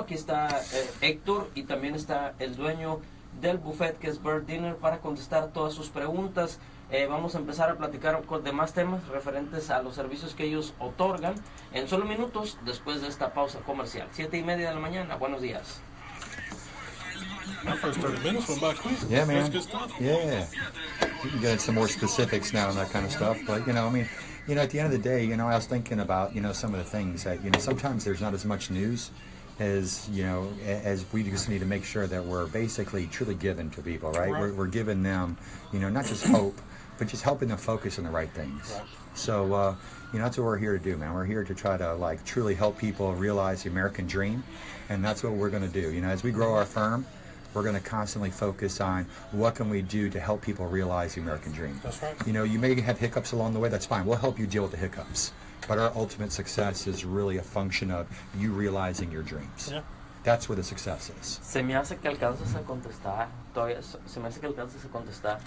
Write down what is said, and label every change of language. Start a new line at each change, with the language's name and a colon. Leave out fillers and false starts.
Spanish: Aquí está Héctor, y también está el dueño del buffet, que es Bird Diener, para contestar todas sus preguntas. Vamos a empezar a platicar con demás temas referentes a los servicios que ellos otorgan en solo minutos después de esta pausa comercial. 7:30 de la mañana. Buenos días.
English: My first 30 minutes went by quick. Yeah, man. That's good stuff. Yeah. We can get into some more specifics now and that kind of stuff. But, at the end of the day, I was thinking about, some of the things that, sometimes there's not as much news is, as we just need to make sure that we're basically truly giving to people, right? We're giving them, not just hope, but just helping them focus on the right things. Right. So, that's what we're here to do, man. We're here to try to truly help people realize the American dream, and that's what we're going to do. As we grow our firm, we're going to constantly focus on what can we do to help people realize the American dream. That's right. You may have hiccups along the way. That's fine. We'll help you deal with the hiccups. But our ultimate success is really a function of you realizing your dreams. Yeah. That's where the success is.
Spanish: Se me hace que alcanzas a contestar. Todavía se me hace que alcanzas a contestar.